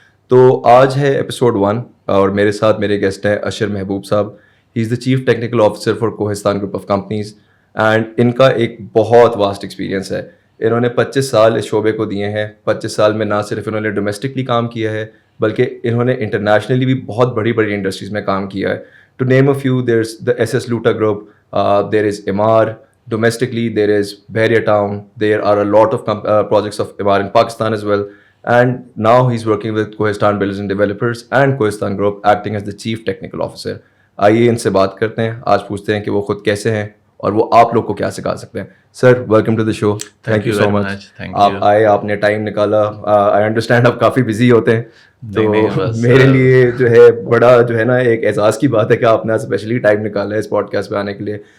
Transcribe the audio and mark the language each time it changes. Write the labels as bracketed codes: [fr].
[ur] تو آج ہے ایپیسوڈ 1 اور میرے ساتھ میرے گیسٹ ہیں اشر محبوب صاحب. [en] he is the chief technical officer for Kohistan group of companies and [ur] ان کا ایک بہت واسٹ ایکسپیرینس ہے. انہوں نے 25 سال اس شعبے کو دیے ہیں. 25 سال میں نہ صرف انہوں نے ڈومیسٹکلی کام کیا ہے بلکہ انہوں نے انٹرنیشنلی بھی بہت بڑی بڑی انڈسٹریز میں کام کیا ہے. [en] To name a few, there's the SS Luta Group, there is Emaar, domestically there is Bahria Town, there are a lot of projects of Emaar in Pakistan as well, and now he's working with Kohistan Builders and Developers and Kohistan Group acting as the Chief Technical Officer. [ur] آئیے ان سے بات کرتے ہیں, آج پوچھتے ہیں کہ وہ خود کیسے ہیں اور وہ آپ لوگ کو کیا سکھا سکتے ہیں. [en] Sir welcome to the show. Thank you so much. [ur] آپ آئے, آپ نے ٹائم نکالا. [en] I understand [ur] آپ کافی بزی ہوتے ہیں تو میرے لیے جو ہے بڑا جو ہے نا ایک اعزاز کی بات ہے کہ آپ نے اسپیشلی ٹائم نکالا ہے اس پوڈ کاسٹ پہ آنے کے لیے.